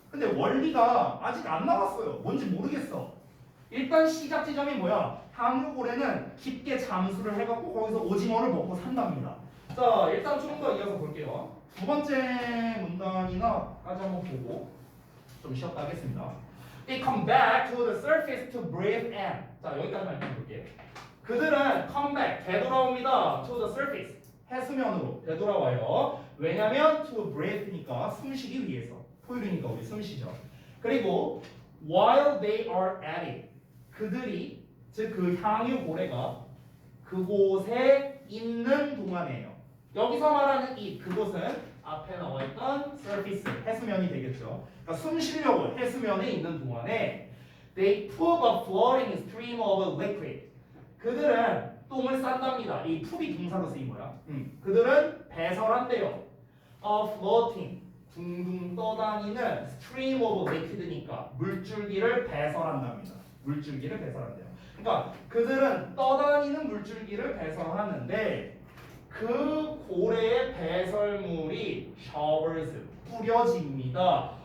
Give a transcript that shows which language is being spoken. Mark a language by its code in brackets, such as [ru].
[ko] 근데 원리가 아직 안 나왔어요. 뭔지 모르겠어. 일단 시작 지점이 뭐야? 항유고래는 깊게 잠수를 해갖고 거기서 오징어를 먹고 산답니다. 자, 일단 좀 더 이어서 볼게요. 두 번째 문단이나까지 한번 보고 좀 쉬었다 하겠습니다. [en] They come back to the surface to breathe in. [ko] 자, 여기까지만 일단 볼게요. 그들은 [en] come back, [ko] 되돌아옵니다. [en] To the surface, [ko] 해수면으로 되돌아와요. 왜냐면 [en] to breathe [ko] 니까 숨쉬기 위해서. 포유류니까 우리 숨쉬죠. 그리고 [en] while they are at it, [ko] 그들이 즉 그 향유고래가 그곳에 있는 동안이에요. 여기서 말하는 이 그곳은 앞에 나와있던 surface, 해수면이 되겠죠. 그러니까 숨 쉬려고 해수면에 있는 동안에 [en] they poop a floating stream of liquid. [ko] 그들은 똥을 싼답니다. 이 poop이 동사로 쓰인 거야. 그들은 배설한대요. [en] a floating, [ko] 둥둥 떠다니는 [en] stream of liquid [ko] 니까 물줄기를 배설한답니다. 물줄기를 배설한대요. 그러니까 그들은 떠다니는 물줄기를 배설하는데 그 고래의 배설물이 showers, 뿌려집니다.